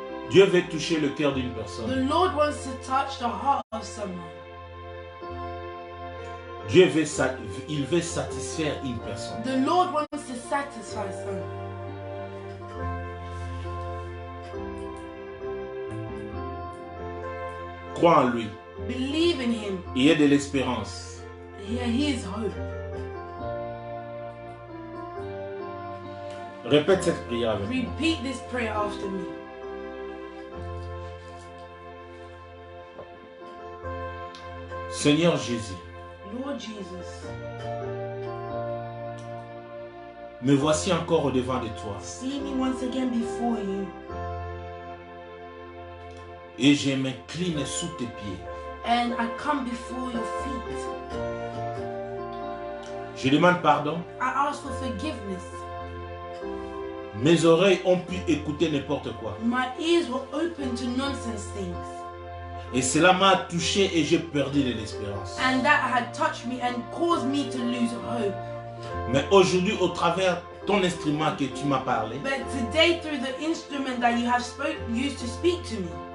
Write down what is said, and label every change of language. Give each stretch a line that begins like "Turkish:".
French: Dieu veut toucher le cœur d'une personne.
English: The Lord wants to touch the heart of someone.
French: Dieu veut, il veut satisfaire une personne.
English: The Lord wants to satisfy someone.
French: Crois en lui.
English: Believe in Him.
French: Il y a de l'espérance.
English: Yeah, He is hope.
French: Répète cette prière avec moi.
English: Repeat this prayer after me.
French: Seigneur Jésus,
English: Lord Jesus,
French: me voici encore au-devant de toi.
English: see me once again before you.
French: Et je m'incline sous tes pieds.
English: And I come before your feet.
French: Je demande pardon.
English: I ask for forgiveness.
French: Mes oreilles ont pu écouter n'importe quoi.
English: My ears were open to nonsense things.
French: Et cela m'a touché et j'ai perdu de l'espérance.
English: And that had touched me and caused me to lose hope.
French: Mais aujourd'hui, au travers ton instrument que tu m'as parlé,
English: But today, through the instrument that you have used to speak to me,